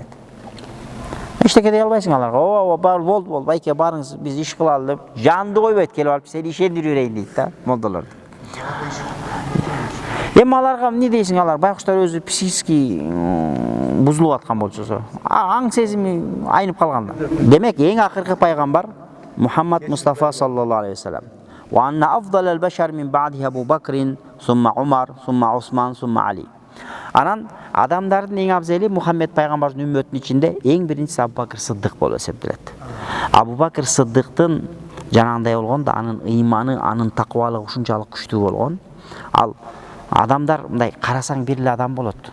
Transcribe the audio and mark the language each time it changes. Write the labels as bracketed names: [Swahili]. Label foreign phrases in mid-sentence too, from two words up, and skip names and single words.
[Kyrgyz] Эчтеке дей албайсың аларга. Болду, байке барыңыз, биз иш кылалы деп жанды койбойт, келип алып сени ишендирип берейин дейт да, молдалар. Эми аларга эмне дейсиң, алар байкуштар өзү психически бузулуп аткан болчусу, аң сезими айнып калганда. Демек эң акыркы пайгамбар Мухаммад Мустафа [Arabic] صلى الله عليه وسلم. وأن أفضل البشر من بعده أبو بكر ثم عمر ثم عثمان ثم علي. [Kyrgyz] Анан адамдардын эң абзели Мухаммед пайгамбардын үммөтүнүн ичинде эң биринчиси Абу Бакр Сыддык болуп эсептелет. Абу Бакр Сыддыктын жанагындай болгондо анын ыйманы, анын такыбалыгы ушунчалык күчтүү болгон. Ал адамдар мындай карасаң бир эле адам болот.